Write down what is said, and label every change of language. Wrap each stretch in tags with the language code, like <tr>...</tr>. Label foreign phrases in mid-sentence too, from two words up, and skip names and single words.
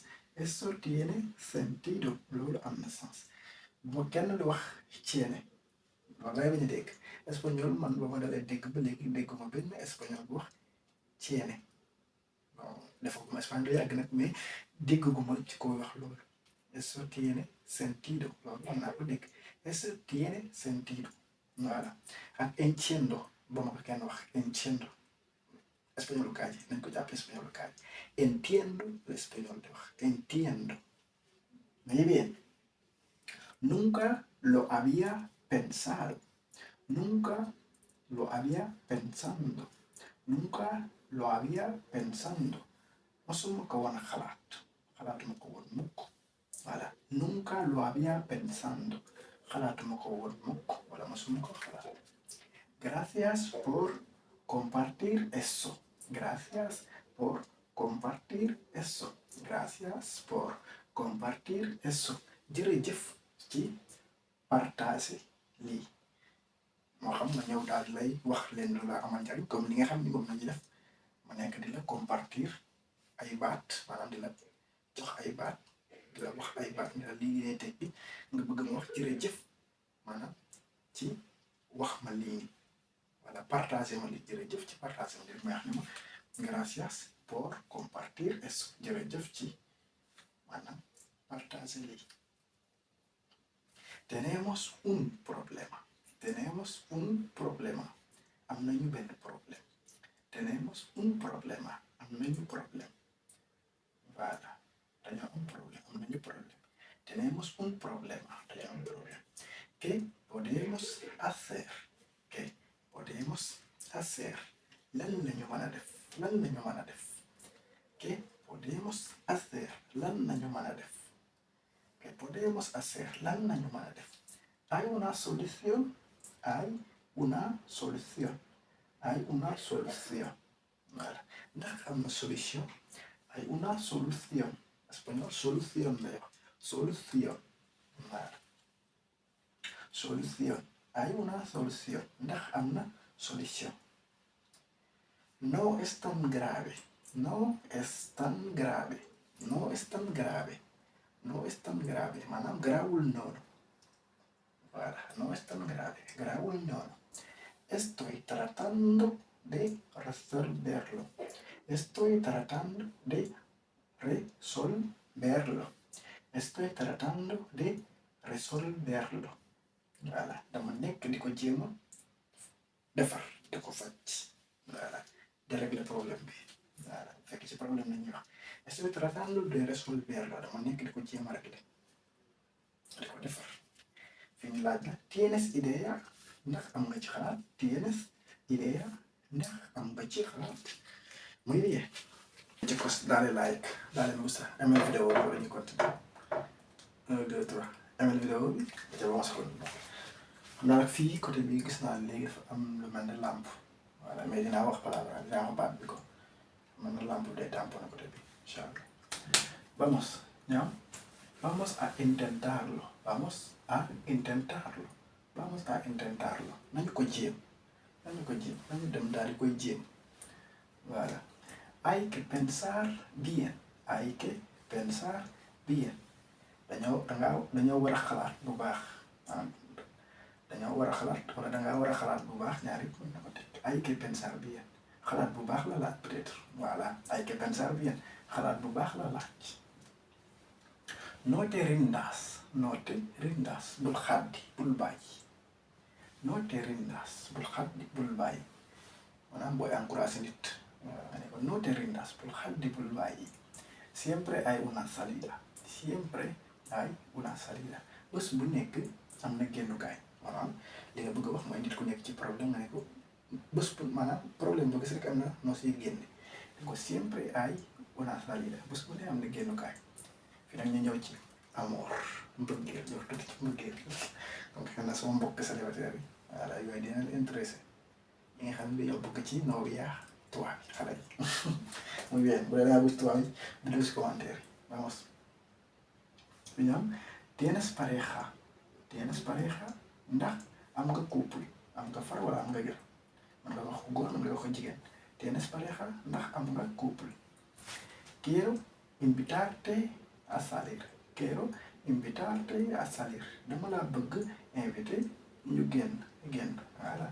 <es>Eso tiene sentido.</es> <wo>Loolu am na sens. bu kenn di wax tiene loolu lay bañ a dégg espagnol man ba ma dalee dégg ba léegi dégguma benn espagnol bu wax tiene bon defaguma espagnol yàgg nag mais dégguma ci ko wax loolu.</wo> <es>Eso tiene sentido</es> <wo>loolu am naa ko dégg.</wo> <es>Eso tiene sentido</es> <wo>voilà ak entiendo ba ma ko kenn wax entiendo espagnolu kaaji nañ ko jàpp espagnolu kaaji entiendo l'espagnol di wax entiendo.</wo> <es>muy bien. Nunca lo había pensado.</es> <wo>Mosuma ko woon xalaatuma ko woon mukk. voilà</wo> <es>nunca lo había pensado</es> <wo>xalaatuma ko woon mukk wala mosuma ko xalaat.</wo> <es>Gracias por compartir eso.</es> <wo>jërëjëf ci partager lii moo xam nga ñëw daal lay wax leen lu la amal njariñ comme li nga xam ni moom nañu def ma nekk di la compartir ay baat maanaam di la jox ay baat di la wax ay baat ni la lii ngay teg bi nga bëgg ma wax jërëjëf maanaam ci wax ma lii wala partager ma li jërëjëf ci partager ma li may wax ni ma</wo> <es>gracias por compartir eso</es> <wo>jërëjëf ci maanaam partager lii.</wo> <es>Tenemos un problema.</es> <wo>am nañu benn problème.</wo> <es>Tenemos un problema.</es> <wo>am nañu problème. voilà dañoo am problème am nañu problème.</wo> <es>Tenemos un problema</es> <wo>dañoo am problème.</wo> <es>¿Qué podemos hacer?</es> <wo>lan lañu mën a def.</wo> <es>¿Qué podemos hacer?</es> <wo>lan lañu mën a def.</wo> <es>¿Qué podemos hacer?</es> <wo>lan lañu mën a def.</wo> <es>¿Hay una solución?</es> <wo>Voilà. Ndax am na solution?</wo> <es>Hay una solución.</es> <wo>Español solución lay wax.</wo> <es>Solución. Voilà. Solución. Hay una solución.</es> <wo>Ndax am na solución.</wo> <es>No es tan grave, no es tan grave, no es tan grave, no es tan grave.</es> <wo>Maanaam garaawul noonu. Voilà,</wo> <es>no es tan grave,</es> <wo>garaawul noonu.</wo> <es>Estoy tratando de resolverlo. Estoy tratando de resolverlo. Estoy tratando de resolverlo.</es> <wo>Voilà, dama nekk di ko jéem a defar di ko faj. Voilà,</wo> <fr>de régler</fr> <wo>problème bi. Voilà, fekk ci problème la ñuy wax.</wo> <es>Estoy tratando de resolverlo.</es> <wo>Dama nekk di ko jéem a régler di ko defar. Fi ñu laaj la</wo> <es>tienes idea</es> <wo>ndax am nga ci xalaat.</wo> <es>Tienes idea</es> <wo>ndax am nga ci xalaat.</wo> <es>Muy bien. Chicos, dale like, dale me gusta.</es> <fr>Aimez la vidéo</fr> <wo>bi wala ñu continuer. 1 2 3</wo> <fr>aimez la vidéo</fr> <wo>bi te</wo> <es>vamos a</es> <wo>continuer. Xam naa nag fii côté bi gis naa léegi dafa am lu mel ne lampe. Voilà, mais dinaa wax palabra dinaa wax baat bi ko mel ne lampe day tamponné côté bi</wo> <ar>إن شاء الله.</ar> <es>Vamos, ¿ya? Vamos a intentarlo. Vamos a intentarlo. Vamos a intentarlo.</es> <wo>Nañu ko jéem. Nañu ko jéem. Nañu dem daal di koy jéem. Voilà.</wo> <es>Hay que pensar bien. Hay que pensar bien.</es> <wo>dañoo war a xalaat bu baax. dañoo war a xalaat wala dangaa war a xalaat bu baax ñaari mën na ko teg.</wo> <es>Hay que pensar bien.</es> <wo>xalaat bu baax la laaj peut-être. Voilà.</wo> <es>Hay que pensar bien.</es> <wo>xalaat bu baax la laaj.</wo> <es>No te rindas. No te rindas.</es> <wo>Bul xaddi. Bul bàyyi.</wo> <es>No te rindas.</es> <wo>Bul xaddi. Bul bàyyi. Maanaam booy encouragé nit.</wo> <es>No te rindas.</es> <wo>Bul xaddi. Bul bàyyi.</wo> <es>Siempre hay una salida. Siempre hay una salida.</es> <wo>Bés bu nekk am na génnukaay. Maanaam li nga bëgg a wax mooy nit ku nekk ci problème nga ne ko bés bu maanaam problème boo gis rek am na noo siy génne.</wo> <es>ko siempre hay una salida.</es> <wo>Bés bu ne am na génnukaay. Fi nag ñu ñëw ci amour mbëggeel ñëw tuuti ci mbëggeel donc xëy na sama mbokk célibataire yi voilà yooyu dina la intéressé ñi nga xam ne dañoo bëgg ci novia tubaab yi xale yi</wo> <es>muy bien</es> <wo>bu dee dangaa bëgg tubaab yi bindu si commentaire yi vamos bi ñoom</wo> <es>tienes pareja</es> <wo>ndax am nga couple am nga far wala am nga gër man nga wax ko góor man nga wax ko jigéen</wo> <es>tienes pareja</es> <wo>ndax am nga couple.</wo> <es>Quiero invitarte a salir. Quiero invitarte a salir.</es> <wo>Dama laa bëgg invité ñu génn voilà.</wo>